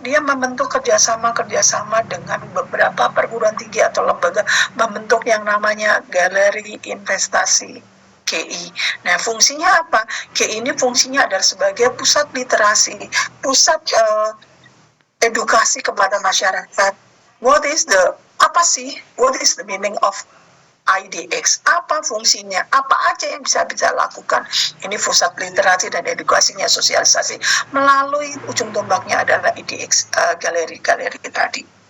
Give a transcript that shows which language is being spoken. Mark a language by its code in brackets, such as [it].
[id] Dia membentuk kerjasama dengan beberapa perguruan tinggi atau lembaga, membentuk yang namanya galeri investasi, GI. Nah, fungsinya apa? GI ini fungsinya adalah sebagai pusat literasi, pusat edukasi kepada masyarakat. [en] What is the meaning of IDX? [id] Apa fungsinya? Apa aja yang bisa lakukan? Ini pusat literasi dan edukasinya, sosialisasi. Melalui ujung tombaknya adalah IDX, galeri tadi.